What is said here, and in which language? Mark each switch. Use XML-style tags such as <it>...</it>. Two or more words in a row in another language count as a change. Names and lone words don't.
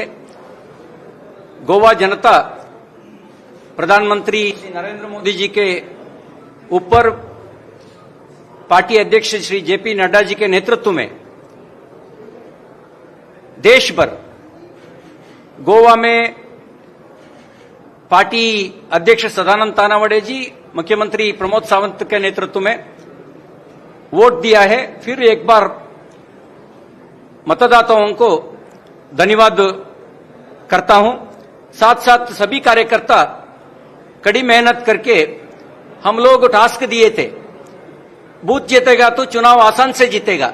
<hi>गोवा जनता प्रधानमंत्री नरेंद्र मोदी जी के ऊपर पार्टी अध्यक्ष श्री जेपी नड्डा जी के नेतृत्व में देश भर, गोवा में पार्टी अध्यक्ष सदानंद तानावडे जी, मुख्यमंत्री प्रमोद सावंत के नेतृत्व में वोट दिया है। फिर एक बार मतदाताओं को धन्यवाद करता हूं। साथ साथ सभी कार्यकर्ता कड़ी मेहनत करके हम लोग टास्क दिए थे, बूथ जीतेगा तो चुनाव आसान से जीतेगा।</hi>